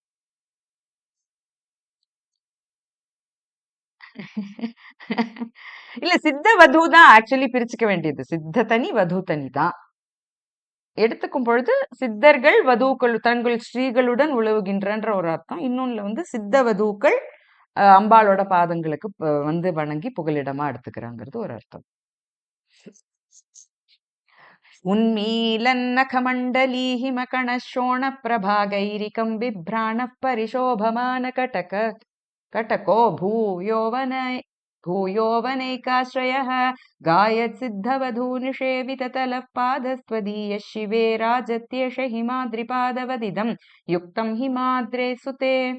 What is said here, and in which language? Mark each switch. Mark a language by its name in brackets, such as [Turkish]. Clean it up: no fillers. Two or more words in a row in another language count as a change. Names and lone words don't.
[Tamil] இல்ல, சித்த வது தான் ஆக்சுவலி பிரிச்சுக்க வேண்டியது. சித்த தனி வது தனி தான் எடுத்துக்கும் பொழுது சித்தர்கள் வதுக்கள் தங்கள் ஸ்ரீகளுடன் உழவுகின்றன்ற ஒரு அர்த்தம். இன்னொன்னுல வந்து சித்த வதுக்கள் அம்பாளோட பாதங்களுக்கு வந்து வணங்கி புகலிடமா எடுத்துக்கிறாங்கிறது ஒரு அர்த்தம். [Sanskrit] उन्मीलन्नखमण्डलीहिमकणशोणप्रभागैरिकं बिभ्राणः परिशोभमान कटको भूयोवनैकाश्रयः गायत्सिद्धवधूनिषेविततलः पादस्त्वदीयः शिवे राजत्येष हिमाद्रिपादवदिदं युक्तं हिमाद्रे सुते.